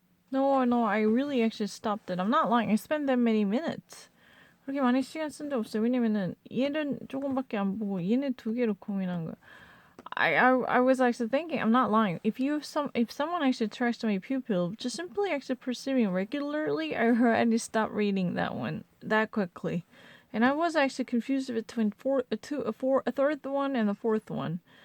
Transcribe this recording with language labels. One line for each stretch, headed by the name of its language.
English: No, I really actually stopped it. I'm not lying. I spent that many minutes.
Korean: 그렇게 많이 시간 쓴 적 없어요. 왜냐면은 얘는 조금밖에 안 보고 얘네 2개로 고민한 거야.
English: I was actually thinking, I'm not lying. If someone actually tracks my pupil, just simply actually perceiving regularly, I already stopped reading that one that quickly. And I was actually confused between a third one and the fourth one.